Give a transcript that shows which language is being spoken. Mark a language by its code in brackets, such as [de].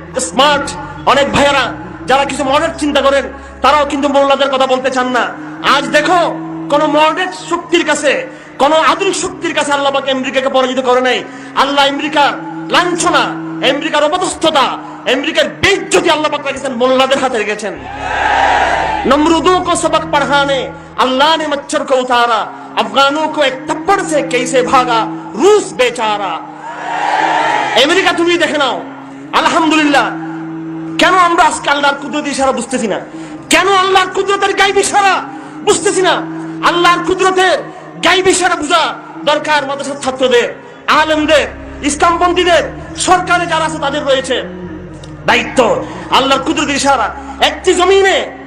[bn] Smart অনেক ভাইয়েরা যারা কিছু মডার্ন চিন্তা করেন, তারাও কিন্তু মোল্লাদের কথা বলতে চান না। আজ দেখো, কোন মডার্ন শক্তির কাছে, কোন আধুনিক শক্তির কাছে আল্লাহ পাক আমেরিকাকে পরাজিত করে নাই। আল্লাহ আমেরিকার লাঞ্ছনা, আমেরিকার অপদস্থতা, আমেরিকার বেইজ্জতি আল্লাহ পাক রেখেছেন মোল্লাদের হাতে রেখেছেন। [hi] नमरूदों को सबक पढ़ाने अल्लाह ने मच्छर को उतारा, अफगानों को एक थप्पड़ से कैसे भागा रूस बेचारा। [bn] আমেরিকা তুমি দেখে নাও, আলহামদুলিল্লাহ। কেন আমরা আজকে আল্লাহর কুদরত ইশারা বুঝতেছি না? কেন আল্লাহর কুদরতের গায়েবী ইশারা বুঝতেছি না? আল্লাহর কুদরতের গায়েবী ইশারা বুঝা দরকার মাদ্রাসার ছাত্রদের, আলেমদের, ইসলামপন্থীদের, সরকারে যারা আছে তাদের রয়েছে দায়িত্ব। আল্লাহর কুদরতের ইশারা, একটি জমিনে